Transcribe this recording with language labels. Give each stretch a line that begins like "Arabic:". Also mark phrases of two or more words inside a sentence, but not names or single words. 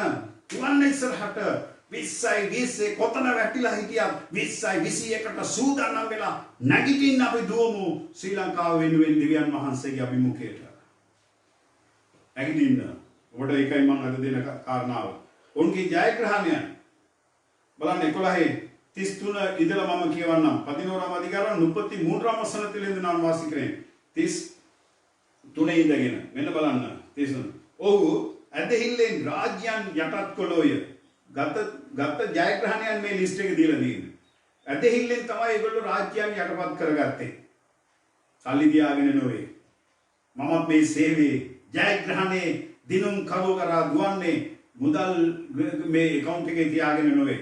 Sinhala: තුවන්න ඉස්සරහට 20යි 20 කොතන වැටිලා හිටියත් 20යි 21ට සූදානම් වෙලා නැගිටින්න අපි දුවමු ශ්‍රී ලංකාව වෙනුවෙන් දෙවියන් වහන්සේගේ අභිමුඛයට. නැගිටින්න. ඔබට ඒකයි මම අද දෙන කාරණාව. උන්ගේ ජයග්‍රහණය බලන්න 11:33 ඉඳලා මම කියවන්නම්.
Tamil: 11ஆம் அதிகாரம் 33ஆம் வசனத்திலிருந்து நான் வாசிக்கிறேன்.
Sinhala: 33 ඉඳගෙන මෙන්න බලන්න. 33. ඔහු ඇදහිල්ලෙන් රාජ්‍යයන් යටත් කළෝය. ගත ජයග්‍රහණයන් මේ ලිස්ට් එකේ දීලා තියෙන්නේ. ඇදහිල්ලෙන් තමයි ඒගොල්ලෝ රාජ්‍යයන් යටපත් කරගත්තේ. සල්ලි දියාගෙන නෙවෙයි. මමත් මේ සේවයේ ජයග්‍රහණේ දිනුම් කව කරා දුවන්නේ මුදල් මේ account එකේ තියාගෙන නෙවෙයි.